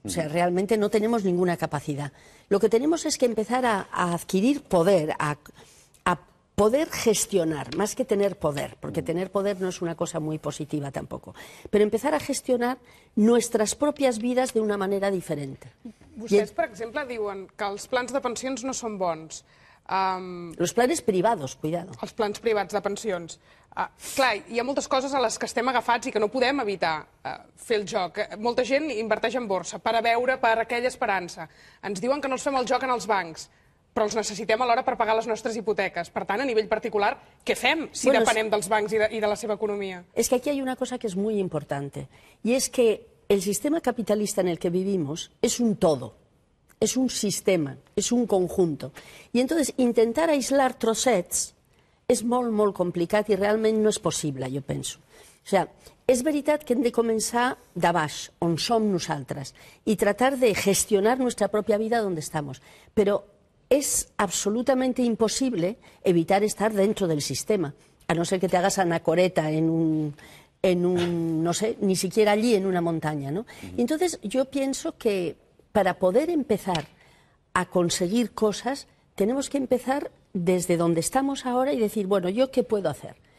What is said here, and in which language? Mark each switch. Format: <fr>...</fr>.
<es>O sea, realmente no tenemos ninguna capacidad. Lo que tenemos es que empezar a adquirir poder, a poder gestionar, más que tener poder, porque tener poder no es una cosa muy positiva tampoco, però empezar a gestionar nuestras propias vidas de una manera diferente.</es> <ca>Vostès, per exemple, diuen que els plans de pensions no són bons.</ca> <es>Los planes privados, cuidado.</es> <ca>Els plans privats de pensions. Clar, hi ha moltes coses a les que estem agafats i que no podem evitar fer el joc. Molta gent inverteix en borsa per a veure, per aquella esperança. Ens diuen que no els fem el joc en els bancs, però els necessitem alhora per pagar les nostres hipoteques. Per tant, a nivell particular, què fem si depenem dels bancs i de la seva economia?</ca> <es>Es que aquí hay una cosa que es muy importante, y es que el sistema capitalista en el que vivimos es un todo, es un sistema, es un conjunto. Y entonces intentar aislar</es> <ca>trossets és molt, molt complicat i realment no és possible, jo penso. O sea, és veritat que hem de començar de baix, on som nosaltres,</ca> <es>y tratar de gestionar nuestra propia vida donde estamos. Pero es absolutamente imposible evitar estar dentro del sistema, a no ser que te hagas anacoreta en un no sé, ni siquiera allí en una montaña, ¿no? Y entonces yo pienso que para poder empezar a conseguir cosas, tenemos que empezar desde donde estamos ahora y decir, bueno, ¿yo qué puedo hacer?</es>